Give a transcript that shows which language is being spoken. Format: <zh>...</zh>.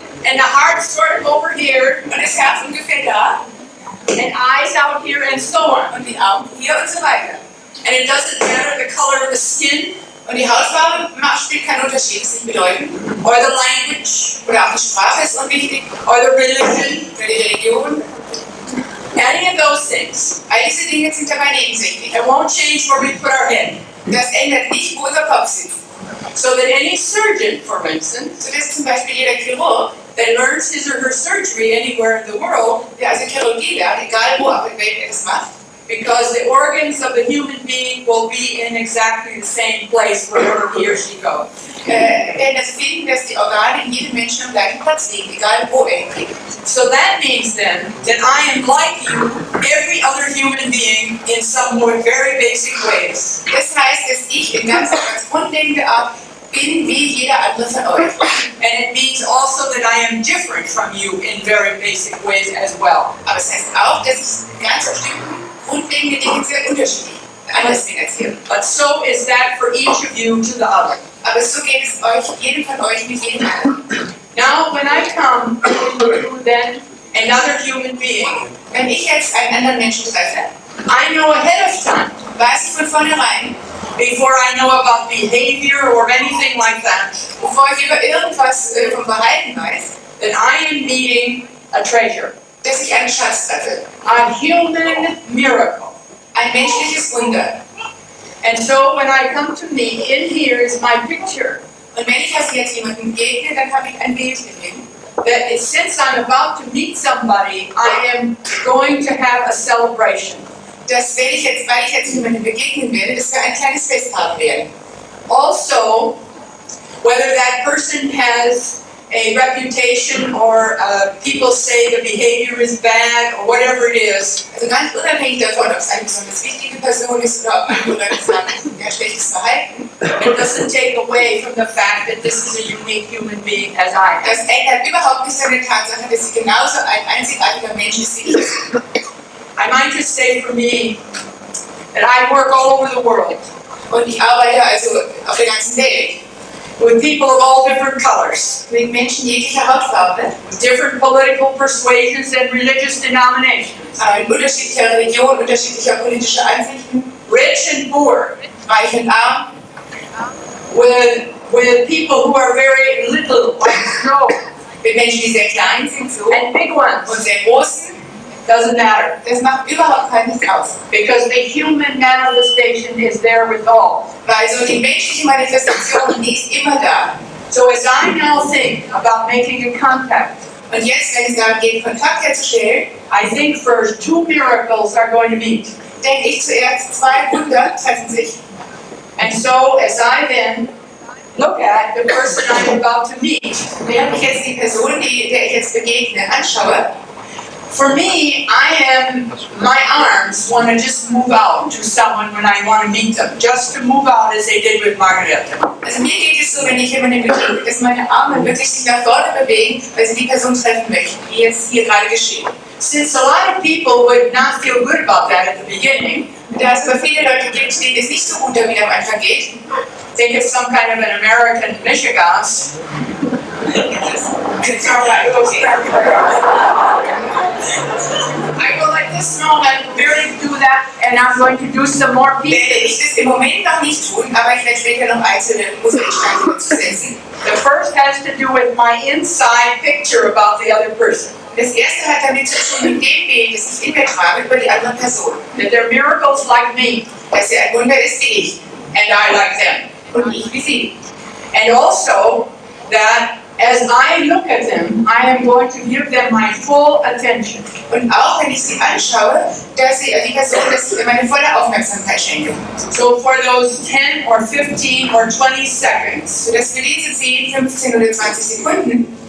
<en>And the heart's sort of over here.</en> <de>Und das Herz ungefähr da.</de> <en>And eyes out here and so on.</en> <de>Und die Augen hier und so weiter.</de> <en>And it doesn't matter the color of the skin.</en> <de>Und die Hautfarbe spielt keinen Unterschied, ist nicht bedeutend.</de> <en>Or the language.</en> <de>Oder auch die Sprache ist unwichtig.</de> <en>Or the religion.</en> <de>Oder die Religion.</de> <en>Any of those things.</en> <de>All diese Dinge sind dabei nebensächlich.</de> <en>It won't change where we put our head.</en> <de>Das ändert nicht, wo unser Kopf sitzt.</de> <en>So that any surgeon, for instance,</en> <de>so dass zum Beispiel jeder Chirurg,</de> <en>that learns his or her surgery anywhere in the world,</en> <de>der also Chirurgie lernt, egal wo auf der Welt er das macht,</de> <en>because the organs of the human being will be in exactly the same place wherever he or she goes.</en> <de>Werden das finden, dass die Organe in jedem Menschen am gleichen Platz liegen, egal wo er hingeht.</de> <en>So that means then that I am like you, every other human being, in some very basic ways.</en> <de>Das heißt, dass ich in ganz grundlegender Art bin wie jeder andere von euch.</de> <en>And it means also that I am different from you in very basic ways as well.</en> <de>Aber es heißt auch, dass ich ganz bestimmte grundlegende Dinge sehr unterschiedlich anders bin als ihr.</de> <en>But so is that for each of you to the other.</en> <de>Aber so geht es euch, jedem von euch mit jedem anderen.</de> <en>Now, when I come to then another human being,</en> <de>wenn ich jetzt einen anderen Menschen treffe,</de> <en>I know ahead of time,</en> <de>weiß ich von vornherein,</de> <en>before I know about behavior or anything like that,</en> <de>bevor ich über irgendwas vom Verhalten weiß,</de> <en>that I am meeting a treasure,</en> <de>dass ich einen Schatz treffe,</de> <en>a human miracle,</en> <de>ein menschliches Wunder.</de> <en>And so when I come to me, in here is my picture.</en> <de>Und wenn ich also jetzt jemandem begegne, dann habe ich ein Bild mit ihm.</de> <en>That it, since I'm about to meet somebody, I am going to have a celebration.</en> <de>Dass weil ich jetzt jemandem begegnen werde, dass wir ein kleines Fest haben werden.</de> <en>Also, whether that person has a reputation or people say the behavior is bad or whatever it is.</en> <de>Also ganz unabhängig davon, ob es eine besonders wichtige Person ist oder ob andere Leute sagen, ja, schlechtes Verhalten.</de> <en>It doesn't take away from the fact that this is a unique human being as I am.</en> <de>Das ändert überhaupt nichts an der Tatsache, dass sie genauso ein einzigartiger Mensch ist wie ich.</de> <en>I might just say for me that I work all over the world.</en> <de>Und ich arbeite also auf der ganzen Welt.</de> <en>With people of all different colors.</en> <de>Mit Menschen jeglicher Hautfarbe.</de> <en>With different political persuasions and religious denominations.</en> <de>In unterschiedlicher Religion, unterschiedlicher politischer Ansichten.</de> <en>Rich and poor.</en> <de>Reich und arm.</de> <en>With people who are very little, like snow.</en> <de>Mit Menschen, die sehr klein sind, so.</de> <en>And big ones.</en> <de>Und sehr großen.</de> <en>Doesn't matter.</en> <de>Das macht überhaupt keinen aus.</de> <en>Because the human manifestation is there with all.</en> <de>Weil so die menschliche Manifestation, die ist immer da.</de> <en>So as I now think about making a contact,</en> <de>und jetzt, wenn es darum geht, Kontakt herzustellen,</de> <en>I think first 2 miracles are going to meet.</en> <de>Denke ich zuerst, 2 Wunder treffen sich.</de> <en>And so as I then look at the person I'm about to meet,</en> <de>während ich jetzt die Person, der ich jetzt begegne, anschaue,</de> <en>for me, my arms want to just move out to someone when I want to meet them, just to move out as they did with Margarete.</en> <de>Also mir geht es so, wenn ich jemanden begegne, dass meine Arme wirklich sich nach vorne bewegen, weil sie die Person treffen möchten, wie jetzt hier gerade geschehen.</de> <en>Since a lot of people would not feel good about that at the beginning,</en> <de>da es aber viele Leute gibt, denen es nicht so gut damit am Anfang geht,</de> <en>think it's some kind of an American Michigas. It's all right, okay. I will at this moment really do that, and I'm going to do some more pieces.</en> <de>Werde ich das im Moment noch nicht tun, aber ich werde später noch einzelne Musikstücke zusetzen.</de> <en>The first has to do with my inside picture about the other person.</en> <de>Das erste hat damit zu tun mit dem Bild, das ich in mir trage über die andere Person.</de> <en>That they're miracles like me.</en> <de>Dass er ein Wunder ist wie ich.</de> <en>And I like them.</en> <de>Und ich wie sie.</de> <en>And also that as I look at them, I am going to give them my full attention.</en> <de>Und auch wenn ich sie anschaue, dass sie die Person, dass ich meine volle Aufmerksamkeit schenke.</de> <en>So for those 10 or 15 or 20 seconds,</en> <de>sodass für diese 10, 15 oder 20 Sekunden,</de>